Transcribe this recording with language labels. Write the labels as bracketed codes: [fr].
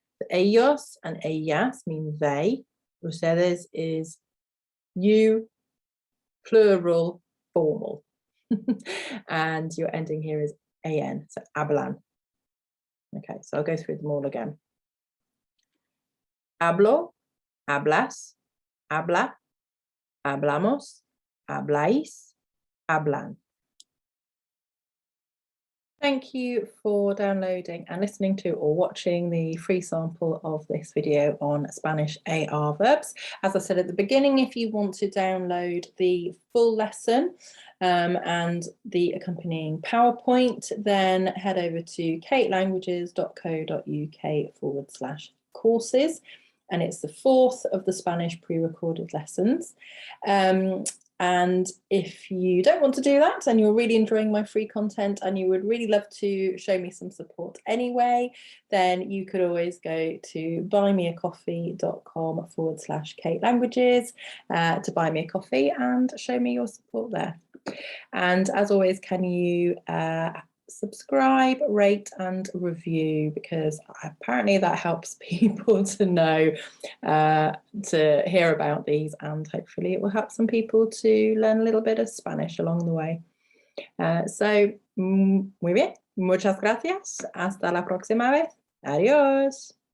[en] Ellos and ellas mean they. Ustedes is you, plural, formal. And your ending here is an, so hablan. Okay, so I'll go through them all again. [es] Hablo, hablas, habla, hablamos, habláis, hablan. [en] Thank you for downloading and listening to or watching the free sample of this video on Spanish AR verbs. As I said at the beginning, if you want to download the full lesson and the accompanying PowerPoint, then head over to katelanguages.co.uk/courses. And it's the 4th of the Spanish pre-recorded lessons. And if you don't want to do that and you're really enjoying my free content and you would really love to show me some support anyway, then you could always go to buymeacoffee.com/katelanguages to buy me a coffee and show me your support there. And as always, can you subscribe, rate and review, because apparently that helps people to know, to hear about these, and hopefully it will help some people to learn a little bit of Spanish along the way. [es] So, muy bien, muchas gracias, hasta la próxima vez, adiós.